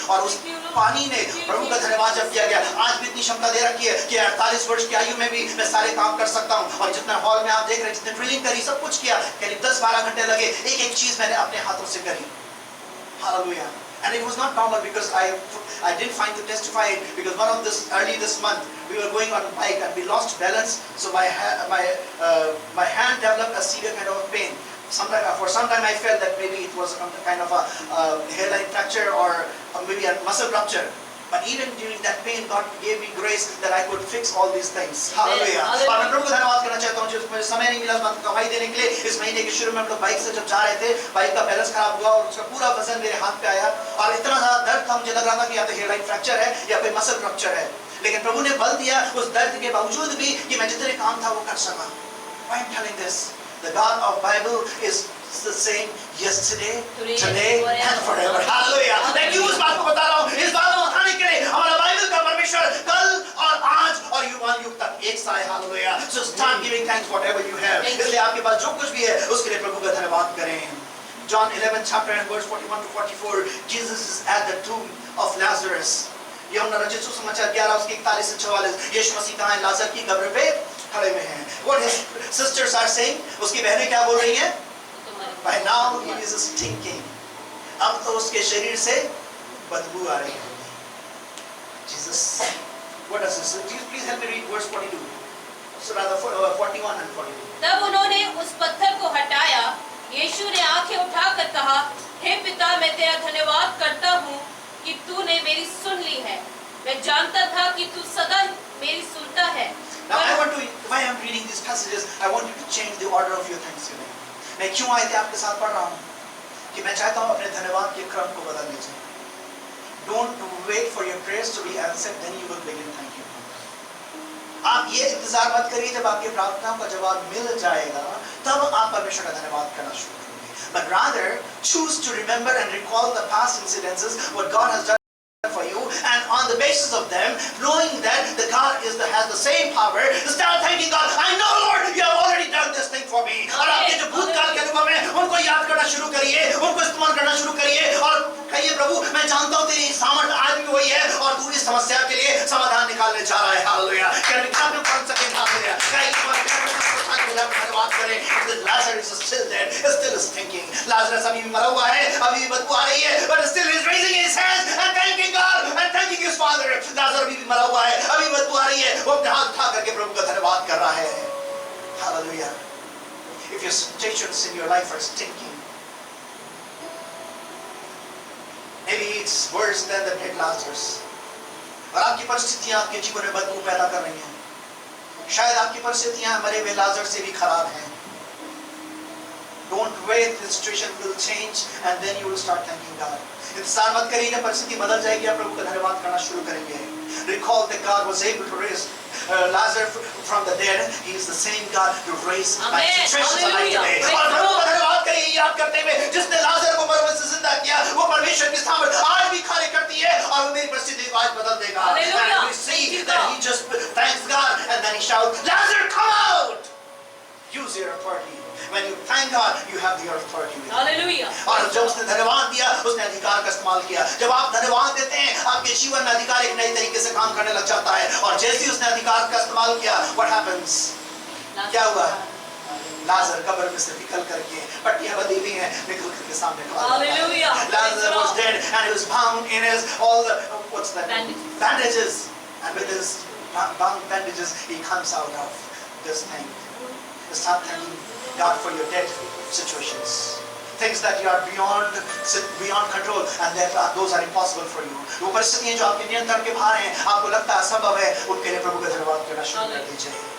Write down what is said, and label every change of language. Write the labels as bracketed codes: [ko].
[hi] और उस पानी ने प्रभु का धन्यवाद जब किया गया. आज भी इतनी क्षमता दे रखी है कि 48 वर्ष की आयु में भी मैं सारे काम कर सकता हूँ. और जितना हॉल में आप देख रहे हैं जितने ड्रिलिंग करी सब कुछ किया करीब 10-12 घंटे लगे. एक चीज मैंने अपने हाथों से करी. [en] Hallelujah. And it was not normal because I didn't find to testify it because early this month we were going on a bike and we lost balance. So my hand developed a severe kind of pain. For some time I felt that maybe it was a kind of a hairline fracture or maybe a muscle rupture. But even during that pain, God gave me grace that I could fix all these things. Hallelujah. [hi] और मैं प्रभु को धन्यवाद करना चाहता हूँ, मुझे समय नहीं मिला गवाही देने के लिए। इस महीने के शुरू में हम लोग बाइक से जब जा रहे थे, बाइक का बैलेंस खराब हुआ और उसका पूरा वजन मेरे हाथ पे आया और इतना ज़्यादा दर्द था, मुझे लग रहा था कि या तो हेयरलाइन फ्रैक्चर है या कोई मसल रप्चर है। लेकिन प्रभु ने बल दिया उस दर्द के बावजूद भी कि मैं जितने काम था वो कर सका। [en] Why I'm telling this? The God of Bible is the same yesterday, today and forever. Hallelujah. [hi] मैं क्यों इस बात को बता रहा हूँ? इस बात को बताने के लिए हमारा बाइबल का परमेश्वर कल और आज और युग तक एक सा है। [en] Hallelujah. So start giving thanks whatever you have. [hi] इसलिए आपके पास जो कुछ भी है उसके लिए प्रभु का धन्यवाद करें। [en] John 11 chapter and verse 41 to 44. Jesus is at the tomb of Lazarus. [hi] यूहन्ना रचित सुसमाचार 11 उसके 41 से 44। यीशु मसीह कहाँ है? लाजर की कब्र पे खड़े हुए हैं। [en] What his sisters are saying? [hi] उसकी बहनें क्या बोल रही हैं? [en] By now he is stinking. [hi] अब तो उसके शरीर से बदबू आ रही है। [en] Jesus, what does this? Please help me read verse 42. So rather 41 and 42. [hi] तब उन्होंने उस पत्थर को हटाया। यीशु ने आंखें उठाकर कहा, हे पिता, मैं तेरा धन्यवाद करता हूँ कि तूने मेरी सुन ली है। मैं जानता था कि तू सदा मेरी सुनता है। [en] Now I want to, why I'm reading these passages, I want you to change the order of your thanksgiving. [hi] मैं क्यों आए थे आपके साथ पढ़ रहा हूँ कि मैं चाहता हूँ अपने धन्यवाद के क्रम को बदल लीजिए। [en] Don't wait for your prayers to be answered, then you will begin thanking Him. [hi] आप ये इंतजार मत करिए जब आपकी प्रार्थनाओं का जवाब मिल जाएगा तब आप परमेश्वर का धन्यवाद करना शुरू करेंगे। [en] But rather choose to remember and recall the past incidences, what God has done for you, and on the basis of them, knowing that the God has the same power, start thanking God. I know, Lord, you have already done this thing for me. [hi] और आपके जो भूतकाल के अनुभव हैं, उनको याद करना शुरू करिए, उनको इस्तेमाल करना शुरू करिए और कहिए, प्रभु, मैं जानता हूँ तेरी सामर्थ आज भी वही है और तू इस समस्या के लिए समाधान निकालने जा रहा है। हालेलुया। क्या आप लोग पढ़ सकें? हालेलुया। धन्यवाद करें। [en] Lazarus is still dead, still stinking. [hi] Lazarus अभी भी मरा हुआ है, अभी भी बदबू आ रही है, [en] but still is raising his hands and thanking God and thanking his Father. [hi] Lazarus अभी भी मरा हुआ है, अभी बदबू आ रही है, वो अपने हाथ उठा करके प्रभु का धन्यवाद कर रहा है। [en] Hallelujah. If your situations in your life are stinking, maybe it's worse than the dead Lazarus. [hi] और आपकी परिस्थितियां आपके जीवन में बदबू पैदा कर रही हैं। शायद आपकी परिस्थितियां मरे हुए लाजर से भी खराब हैं। [en] Don't wait, the situation will change and then you will start thanking God. [hi] इंतजार मत करिए, जब परिस्थिति बदल जाएगी आप प्रभु का धन्यवाद करना शुरू करेंगे। [en] Recall that God was able to raise Lazarus from the dead. He is the same God to raise my situations alive today. [hi] और प्रभु का धन्यवाद करिए याद करते हुए, जिसने लाजर को मरने से जिंदा किया, वो परमेश्वर की सामर्थ आज भी कार्य करती है और वो मेरी परिस्थिति को आज बदल देगा। [en] And we see that he just thanks God and then he shouts, Lazarus, come out! Use your authority. When you thank God, you have the authority. Hallelujah. [hi] और जब उसने धन्यवाद दिया, उसने अधिकार का इस्तेमाल किया। जब आप धन्यवाद देते हैं, आपके जीवन में अधिकार एक नई तरीके से काम करने लग जाता है। और जैसे ही उसने अधिकार का इस्तेमाल किया, [en] what happens? [hi] क्या हुआ? लाजर कब्र में से निकल करके, पट्टियां बंधी हुई हैं, निकल करके सामने खड़ा। [en] Hallelujah. Lazarus was dead and he was bound in his all the what's that? Bandages. And with his bound bandages, he comes out of this thing. Start thanking God for your dead situations, things that you are beyond control, and that those are impossible for you. [hi] वो परिस्थितियां जो आपके नियंत्रण के बाहर हैं, आपको लगता है असंभव है, उनके लिए प्रभु का धन्यवाद करना शुरू कर दीजिए।